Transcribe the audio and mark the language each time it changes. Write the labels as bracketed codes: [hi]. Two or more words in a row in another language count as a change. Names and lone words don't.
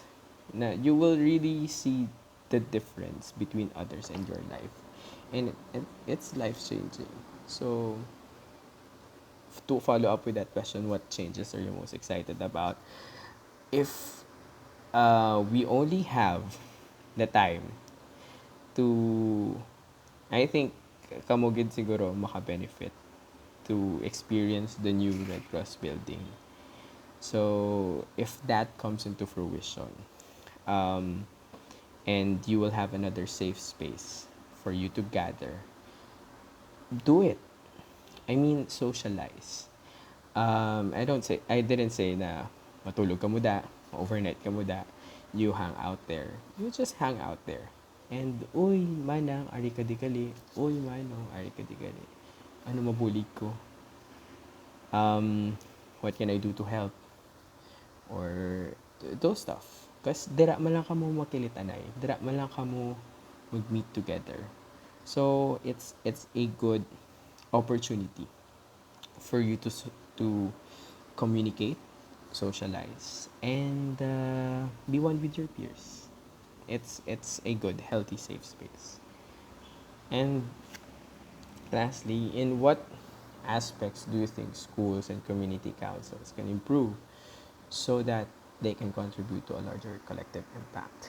[en] Now you will really see the difference between others and your life, and it's life changing. So to follow up with that question, what changes are you most excited about? If we only have the time to, I think [hil] kamugid siguro maka-benefit [en] to experience the new Red Cross building. So if that comes into fruition, um, and you will have another safe space for you to gather, do it. I mean, socialize. I didn't say [hil] na matulog ka muda, [en] overnight ka muda, you hang out there. You just hang out there. And, [hil] uy, manang, ari ka di kali. Uy, manong, ari ka di kali. Ano mabulig ko? [en] What can I do to help? Or those stuff. [hil] Because dira man lang kamo makilitanay. Dira man lang kamo mag- [en] meet together. So, it's a good opportunity for you to communicate, socialize, and be one with your peers. It's a good, healthy, safe space. And lastly, in what aspects do you think schools and community councils can improve so that they can contribute to a larger collective impact?